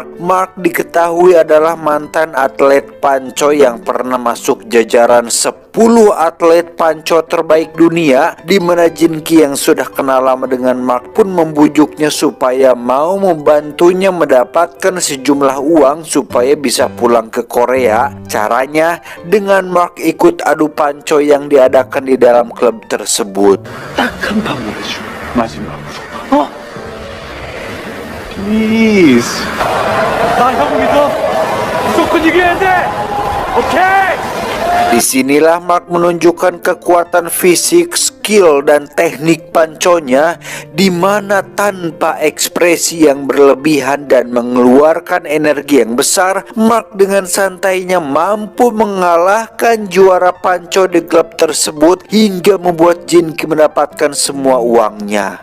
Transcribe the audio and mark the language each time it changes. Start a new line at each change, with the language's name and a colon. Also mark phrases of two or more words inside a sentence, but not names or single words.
Indonesian: Mark diketahui adalah mantan atlet panco yang pernah masuk jajaran 10 atlet panco terbaik dunia, di mana Jin Ki yang sudah kenal lama dengan Mark pun membujuknya supaya mau membantunya mendapatkan sejumlah uang supaya bisa pulang ke Korea. Caranya dengan Mark ikut adu panco yang diadakan di dalam klub tersebut.
Korean: 딱 한 방 보내줘. 마지막으로. Please. 나 형 믿어. 무조건 이겨야 돼. 오케이.
Indonesian: Disinilah Mark menunjukkan kekuatan fisik, skill, dan teknik panconya, di mana tanpa ekspresi yang berlebihan dan mengeluarkan energi yang besar, Mark dengan santainya mampu mengalahkan juara panco di klub tersebut hingga membuat Jin Ki mendapatkan semua uangnya.